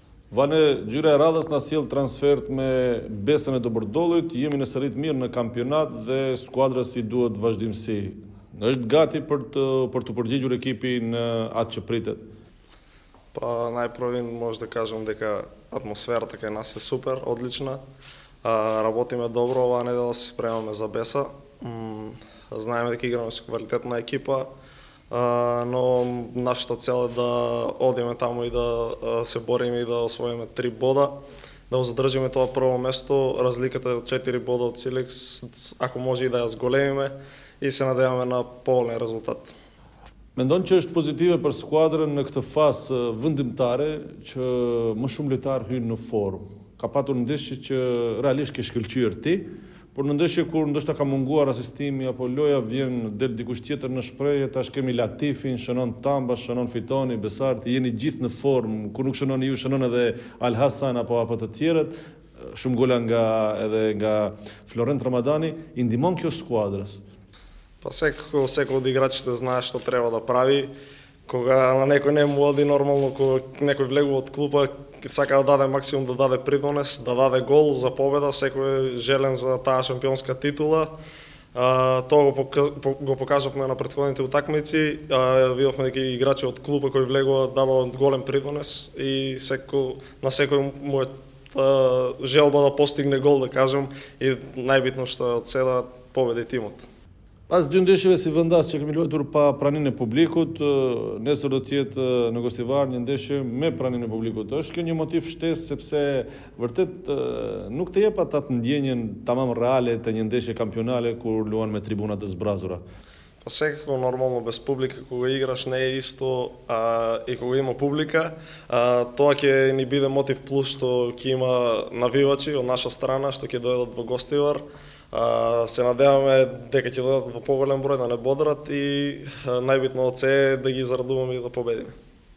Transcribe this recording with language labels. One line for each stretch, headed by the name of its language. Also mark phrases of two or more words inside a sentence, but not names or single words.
Albanian: Vane gjyra e radhës na sjell transfert me besën e dobërdollit, jemi në sërit mirë në kampionat dhe skuadra si duhet vazhdimsi. Është gati për të përgjigjur ekipi në atë që pritet?
Macedonian: Па најпрво може да кажем дека атмосферата кај нас е супер, одлична. Работиме добро, оваа недела се спремаме за Беса. Знаеме дека играме со квалитетна екипа, но нашата цел е да одиме таму и да се бориме и да освоиме 3 бода, да го задржиме тоа прво место, разликата е 4 бода од Силекс, ако може и да ја зголемиме и се надеваме на поголем резултат.
Albanian: Mendon që është pozitive për skuadrën në këtë fazë vendimtare që më shumë lojtarë hyjnë në formë. Ka patur ndeshje që realisht ke shkëlqyer ti, por në ndeshje kur ndoshta ka munguar asistimi apo loja vjen del dikush tjetër në shprehje, tash kemi Latifin, shënon Tamba, shënon Fitoni, Besarti, jeni gjithë në formë, kur nuk shënon ju, shënon edhe Al Hasan apo të tjerët, shumë gola nga Florent Ramadani, i ndihmon kjo skuadrës.
Macedonian: Па секој од играчите знае што треба да прави. Кога на некој не му оди нормално, кога некој влегува од клупа, сака да даде максимум, да даде придонес, да даде гол за победа, секој е желен за таа шампионска титула. Тоа го покажавме на претходните утакмици. Видовме дека играчи од клупа кои влегува дадоа голем придонес и на секој му е желба да постигне гол, да кажем, и најбитно што е од седа победи тимот.
Albanian: Pas dy ndeshjeve si vendas që kemi luajtur pa praninë e publikut, nesër do të jetë në Gostivar një ndeshje me praninë e publikut. Është kjo një motiv shtesë sepse vërtet nuk të jep atë ndjenjen tamam reale të një ndeshje kampionale kur luan me tribuna të zbrazura.
Macedonian: Па секако нормално без публика кога играш не е исто и кога има публика, тоа ќе ни биде мотив плюс што ќе има навивачи од наша страна што ќе дојдат во Гостивар. Се надеваме дека ќе дојдат во поголем број да не бодрат и најбитно од се е да ги зарадуваме и да победиме.